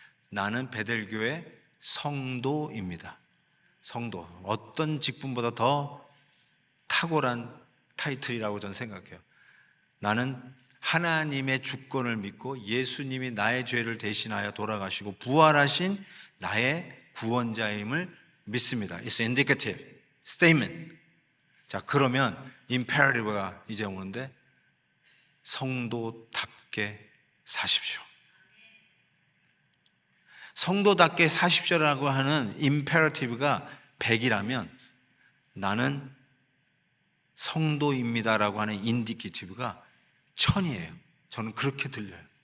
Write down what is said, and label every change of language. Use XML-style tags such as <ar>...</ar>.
<ko>나는 베델교회 성도입니다. 성도. 어떤 직분보다 더 탁월한 타이틀이라고 저는 생각해요. 나는 하나님의 주권을 믿고 예수님이 나의 죄를 대신하여 돌아가시고 부활하신 나의 구원자임을 믿습니다.</ko> <en>It's indicative statement.</en> <ko>자, 그러면 임페러티브가 이제 오는데 성도답게 사십시오. 성도답게 사십시오라고 하는 임페러티브가 100이라면 나는 성도입니다라고 하는 인디케이티브가 1000이에요. 저는 그렇게 들려요.</ko>